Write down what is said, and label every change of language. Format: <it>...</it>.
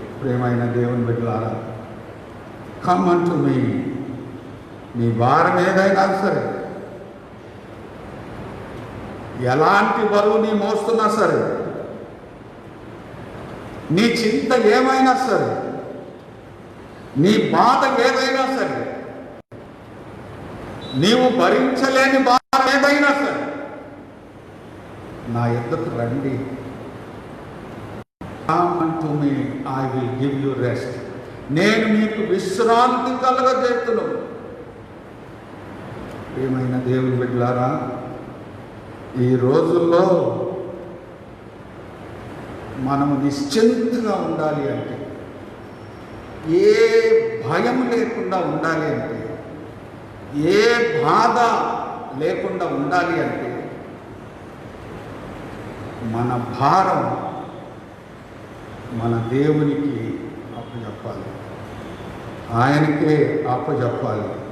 <te>ప్రియమైన దేవుని బిడ్డలారా,</te> <en>come unto me,</en> <te>నీ భారం ఏదైనా సరే, ఎలాంటి బరువు నీ మోస్తున్నా సరే, నీ చింత ఏమైనా సరే, నీ బాధ ఏదైనా సరే, నీవు భరించలేని బాధ ఏదైనా సరే, నా యొద్దకు రండి.</te> <en>Come unto me, I will give you rest.</en> <te>నేను మీకు విశ్రాంతి కలగజేస్తును. ప్రియమైన దేవుని బిడ్డలారా, ఈ రోజుల్లో మనము నిశ్చింతగా ఉండాలి అంటే, ఏ భయం లేకుండా ఉండాలి అంటే, ఏ బాధ లేకుండా ఉండాలి అంటే, మన భారం మన దేవునికి అప్పచెప్పాలి, ఆయనకే అప్పచెప్పాలి.</te>